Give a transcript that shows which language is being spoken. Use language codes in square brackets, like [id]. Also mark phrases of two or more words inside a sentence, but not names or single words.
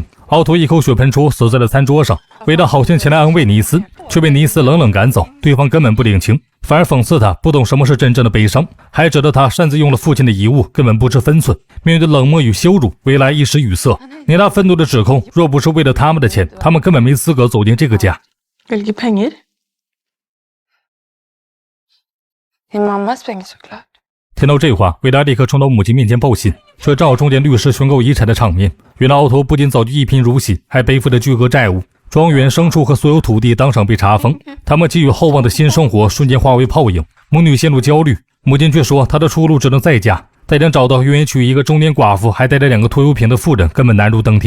[zh] 奥托一口血喷出，死在了餐桌上。维拉好心前来安慰尼斯，却被尼斯冷冷赶走。对方根本不领情，反而讽刺他不懂什么是真正的悲伤，还指责他擅自用了父亲的遗物，根本不知分寸。面对冷漠与羞辱，维拉一时语塞。尼拉愤怒地指控，若不是为了他们的钱，他们根本没资格走进这个家。 [sv] Vilka pengar? Din mammas pengar såklart. [zh] 听到这话，维拉立刻冲到母亲面前报信，这正好中间律师宣告遗产的场面。原来奥托不仅早就一贫如洗，还背负着巨额债务，庄园、牲畜和所有土地当场被查封。他们寄予厚望的新生活瞬间化为泡影，母女陷入焦虑。母亲却说，她的出路只能再嫁。但想找到愿意娶一个中年寡妇还带着2个拖油瓶的妇人，根本难如登天。